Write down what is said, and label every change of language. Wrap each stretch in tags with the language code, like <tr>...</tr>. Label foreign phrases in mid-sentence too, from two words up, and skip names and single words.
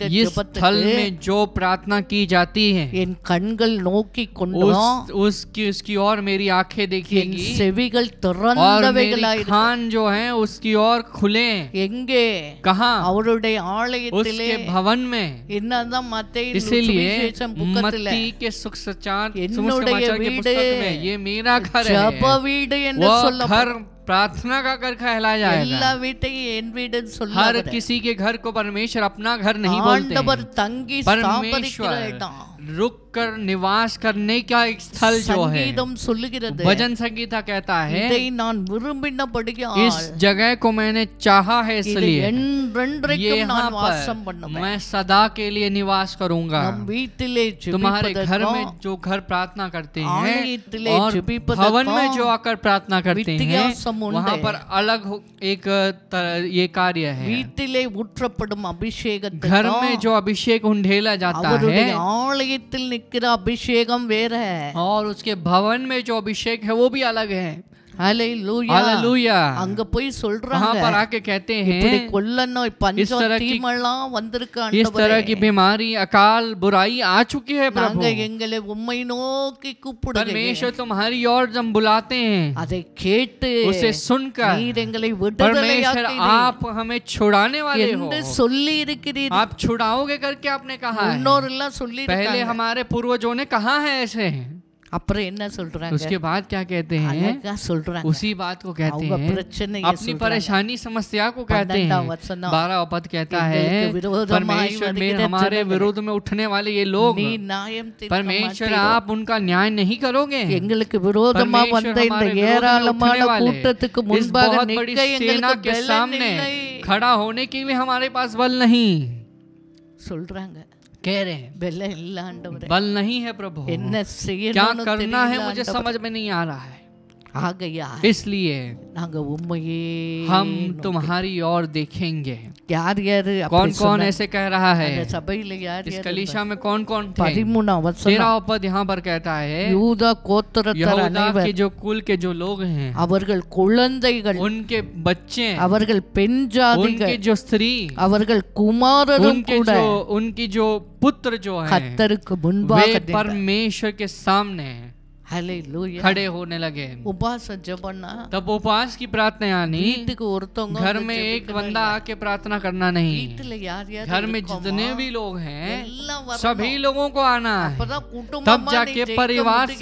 <hi>इस स्थल</hi> <ta>ஜெபத்துக்கு</ta> <hi>में जो प्रार्थना की जाती है</hi> <ta>என் கண்கள் நோக்கி கொண்டோம்,</ta> <hi>उसकी ओर मेरी आंखें</hi> <ta>என்</ta> <hi>देखेगी</hi> <ta>செவிகள்</ta> <hi>और मेरी</hi> <ta>திறந்தவைகளாய்</ta> <hi>कान जो है उसकी ओर खुले।</hi> <ta>எங்கே?</ta> <hi>कहाँ?</hi> <ta>அவருடைய ஆலயத்திலே.</ta> <hi>उसके भवन में।</hi> <ta>என்னதான் மத்தேயு</ta> <hi>इसीलिए</hi> <ta>சுவிசேஷம் புத்தகத்திலே</ta> <hi>मत्ती के सुसमाचार</hi> <ta>என்னுடைய</ta> <hi>के</hi> <ta>வீடு</ta> <hi>पुस्तक में ये मेरा घर</hi> <ta>ஜெப</ta> <hi>है,</hi> <ta>வீடு என்று</ta> <hi>वो</hi> <ta>சொல்லப்படும்.</ta> <hi>घर प्रार्थना का घर कहलाया</hi> <ta>எல்லா</ta> <hi>जाएगा।</hi> <ta>வீட்டையும் என் வீடுன்னு</ta> <hi>हर</hi> <ta>சொல்லாத.</ta> <hi>किसी के घर को परमेश्वर अपना घर नहीं बोलते</hi> <ta>ஆண்டவர்</ta> <hi>हैं।</hi> <ta>தங்கி ஸ்தாபரிக்கிற</ta> <hi>परमेश्वर</hi> <ta>இடம்.</ta> <hi>रुक कर निवास करने का एक स्थल जो है।</hi> <ta>சங்கீதம் சொல்லுகிறது,</ta> <hi>भजन संगीता कहता है</hi> <ta>இதை நான் விரும்பினபடியால்</ta> <hi>इस जगह को मैंने चाहा है,</hi> <ta>இது</ta> <hi>इसलिए</hi> <ta>என்றென்றைக்கும்</ta> <hi>यहाँ</hi> <ta>நான் வாசம்</ta> <hi>पर</hi> <ta>பண்ணுவேன்.</ta> <hi>मैं सदा के लिए निवास करूंगा।</hi> <ta>நம் வீட்டிலே</ta> <hi>तुम्हारे घर</hi> <ta>ஜெபிப்பதற்கும்</ta> <hi>में जो घर प्रार्थना करते हैं</hi> <ta>ஆலயத்திலே</ta> <hi>और</hi> <ta>ஜெபிப்பதற்கும்</ta> <hi>भवन में जो आकर प्रार्थना करते हैं,</hi> <ta>வித்தியாசம் உண்டு.</ta> <hi>वहाँ पर अलग एक ये कार्य है।</hi> <ta>வீட்டிலே ஊற்றப்படும்</ta> <hi>घर</hi> <ta>அபிஷேகத்துக்கும்</ta> <hi>में जो अभिषेक उंडेला जाता</hi> <ta>அவருடைய</ta> <hi>है</hi> <ta>ஆலயத்தில் நிற்கிற அபிஷேகம் வேற.</ta> <hi>और उसके भवन में जो अभिषेक है वो भी अलग है।</hi> <ta>ஹalleluya.</ta> <hi>हालेलुया।</hi> <ta>அங்க போய்</ta> <hi>वहाँ</hi> <ta>சொல்றாங்க,</ta> <hi>पर आके कहते</hi> <ta>இப்படி</ta> <hi>हैं</hi> <ta>கொள்ள நோய்,</ta> <hi>इस</hi> <ta>பஞ்சம்,</ta> <hi>तरह की-</hi> <ta>தீமெல்லாம் வந்திருக்கு</ta> <hi>इस तरह की</hi> <ta>ஆண்டவரே.</ta> <hi>बीमारी, अकाल, बुराई आ चुकी है प्रभु।</hi> <ta>நாங்க எங்களை உம்மை நோக்கி கூப்பிடுகிறோம்.</ta> <hi>परमेश्वर तुम्हारी ओर जब बुलाते हैं,</hi> <ta>அதை கேட்டு</ta> <hi>उसे सुनकर</hi> <ta>நீர் எங்களை</ta> <hi>परमेश्वर</hi> <ta>விடுதலையாக்கிறீர்</ta> <hi>आप हमें छुड़ाने वाले हो,</hi> <ta>என்று சொல்லி இருக்கிறீர்.</ta> <hi>आप छुड़ाओगे करके आपने कहा है।</hi> <ta>முன்னோரெல்லாம் சொல்லி</ta> <hi>पहले</hi> <ta>இருக்காங்க.</ta> <hi>हमारे पूर्वजों ने कहा है ऐसे।</hi> <ta>அப்புறம் என்ன சொல்றாங்க?</ta> <hi>उसके बाद क्या कहते हैं?</hi> <ta>அழகா சொல்றாங்க.</ta> <hi>उसी बात को कहते</hi> <ta>அவங்க</ta> <hi>हैं,</hi> <ta>பிரச்சனையை</ta> <hi>अपनी</hi> <ta>சொல்றாங்க.</ta> <hi>परेशानी समस्या को कहते 12वां हैं। वचन 12वां पद कहता है,</hi> <ta>எங்களுக்கு விரோதமாய்</ta> <hi>परमेश्वर में</hi> <ta>வருகிற</ta> <hi>हमारे</hi> <ta>ஜனங்களே,</ta> <hi>विरोध में उठने वाले ये लोग,</hi> <ta>நீ நியாயம் தீர்க்க</ta> <hi>परमेश्वर</hi> <ta>மாட்டீரோ?</ta> <hi>आप उनका न्याय नहीं करोगे।</hi> <ta>எங்களுக்கு விரோதமா</ta> <hi>परमेश्वर</hi> <ta>வந்த இந்த</ta> <hi>हमारे विरोध में</hi> <ta>ஏராளமான</ta> <hi>उठने वाले</hi> <ta>கூட்டத்துக்கு</ta> <hi>इस</hi> <ta>முன்பாக</ta> <hi>बहुत बड़ी</hi> <ta>நிற்க</ta> <hi>सेना</hi> <ta>எங்களுக்கு</ta> <hi>के</hi> <ta>பலன்</ta> <hi>सामने</hi> <ta>இல்லை</ta> <hi>खड़ा होने के लिए हमारे पास बल नहीं।</hi> <ta>சொல்றாங்க.</ta> <hi>कह रहे हैं</hi> <ta>பலன் இல்ல ஆண்டவரே.</ta> <hi>बल नहीं है प्रभु,</hi> <ta>என்ன</ta> <hi>क्या</hi> <ta>செய்யணும்னு</ta> <hi>करना है</hi> <ta>தெரியல</ta> <hi>मुझे</hi> <ta>ஆண்டவரே.</ta> <hi>समझ में नहीं आ रहा है।</hi> <ta>ஆகையா</ta> <hi>इसलिए</hi> <ta>நாங்க உண்மையே</ta> <hi>हम तुम्हारी ओर देखेंगे।</hi> <ta>யார் யாரு</ta> <hi>कौन कौन ऐसे कह रहा है?</hi> <ta>அந்த சபையில யார்</ta> <hi>इस</hi> <ta>யார்</ta> <hi>कलीसिया में कौन कौन थे?</hi> <ta>13 வசனம்</ta> <hi>13 पद यहाँ पर कहता है</hi> <ta>யூதா கோத்திரத்தார்</ta> <hi>यहूदा</hi> <ta>அனைவர்</ta> <hi>के जो कुल के जो लोग हैं,</hi> <ta>அவர்கள் குழந்தைகள்</ta> <hi>उनके बच्चे,</hi> <ta>அவர்கள் பெண் ஜாதிகள்</ta> <hi>उनके जो स्त्री,</hi> <ta>அவர்கள் குமாரரும்</ta> <hi>उनके</hi> <ta>கூட</ta> <hi>जो उनकी जो पुत्र जो है</hi> <ta>கர்த்தருக்கு முன்பாக</ta> <hi>वे</hi> <ta>நின்றார்.</ta> <hi>परमेश्वर के सामने</hi> <ta>ஹalleluya</ta> <hi>खड़े होने लगे।</hi> <ta>உபாச ஜெபம்னா</ta> <hi>तब उपवास की प्रार्थना यानी</hi> <ta>வீட்டுக்கு ஒருத்தவங்க</ta> <hi>घर</hi> <ta>வந்து</ta> <hi>में एक</hi> <ta>ஜெபிக்கணும்</ta> <hi>बंदा</hi> <ta>இல்ல.</ta> <hi>आके प्रार्थना करना नहीं,</hi> <ta>வீட்டுல யார் யார்</ta> <hi>घर में</hi> <ta>இருக்கோமோ,</ta> <hi>जितने भी लोग हैं</hi> <ta>எல்லாம் வரணும்.</ta> <hi>सभी लोगों को आना है,</hi> <ta>அப்பதான்</ta> <hi>तब</hi> <ta>குடும்பமா</ta> <hi>जाके</hi> <ta>நீ ஜெயிக்க</ta> <hi>परिवार</hi> <ta>முடியும்.</ta>